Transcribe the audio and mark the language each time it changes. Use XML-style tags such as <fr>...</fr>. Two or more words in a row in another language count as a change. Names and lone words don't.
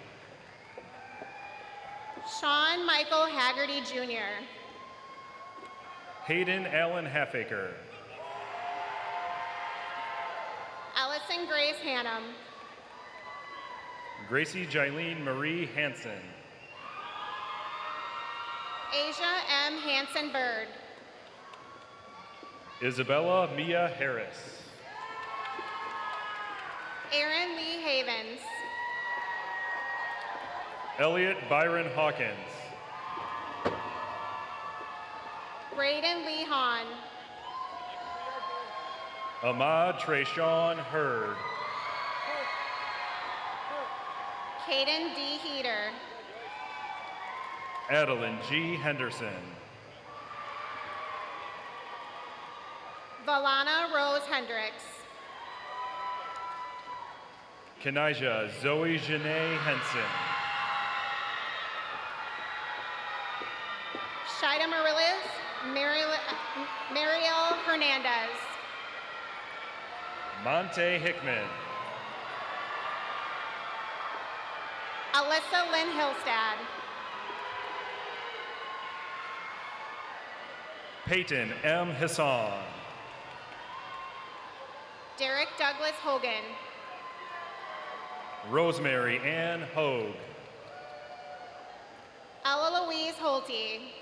<en>Sean Michael Haggerty Jr. Hayden Allen Halfaker. Ellison Grace Hannum. Gracie Jailene Marie Hansen. Asia M. Hanson Bird. Isabella Mia Harris. Aaron Lee Havens. Elliot Byron Hawkins. Braden Lee Hahn. Ahmad Trayshawn Hurd. Caden D. Heater. Adeline G. Henderson. Valana Rose Hendricks. Kenija Zoe Janae Henson. Shida Marilis, Mariel Hernandez. Monte Hickman. Alyssa Lynn Hillstad. Peyton M. Hassan. Derek Douglas Hogan. Rosemary Ann Hogue. Ella Louise Holte.</en>